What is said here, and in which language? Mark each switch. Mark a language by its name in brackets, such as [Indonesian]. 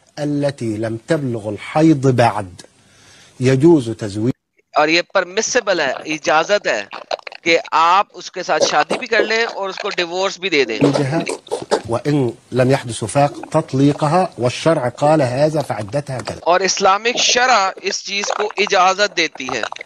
[Arabic] التي لم تبلغ الحيض بعد يجوز تزويج. [Urdu] اور یہ پرمیسیبل ہے، اجازت ہے کہ آپ اس کے ساتھ شادی بھی کر لیں اور اس کو ڈیورس بھی دے دیں. [Arabic] وإن لم يحدث وفاق تطليقها، والشرع قال هذا فعدتها كذا. [Urdu] اور اسلامک شرع اس چیز کو اجازت دیتی ہے.